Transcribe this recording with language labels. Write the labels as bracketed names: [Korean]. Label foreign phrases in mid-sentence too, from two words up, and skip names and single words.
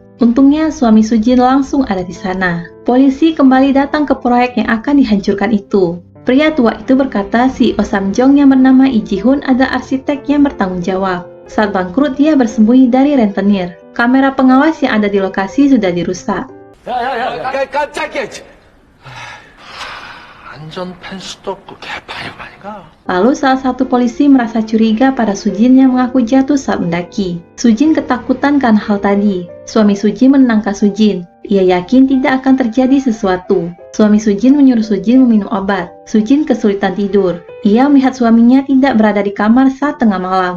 [Indonesian] Untungnya suami Sujin langsung ada di sana. Polisi kembali datang ke proyek yang akan dihancurkan itu. Pria tua itu berkata CEO Samjong yang bernama Lee Ji-hoon adalah arsitek yang bertanggung jawab. Saat bangkrut dia bersembunyi dari rentenir. Kamera pengawas yang ada di lokasi sudah dirusak. [Korean] 깜짝이야. 안전펜 수도 없고 개판이 아닌가? [Indonesian] Lalu salah satu polisi merasa curiga pada Sujin yang mengaku jatuh saat mendaki. Sujin ketakutan karena hal tadi. Suami Sujin menenangkan Sujin. Ia yakin tidak akan terjadi sesuatu. Suami Sujin menyuruh Sujin meminum obat. Sujin kesulitan tidur. Ia melihat suaminya tidak berada di kamar saat tengah malam.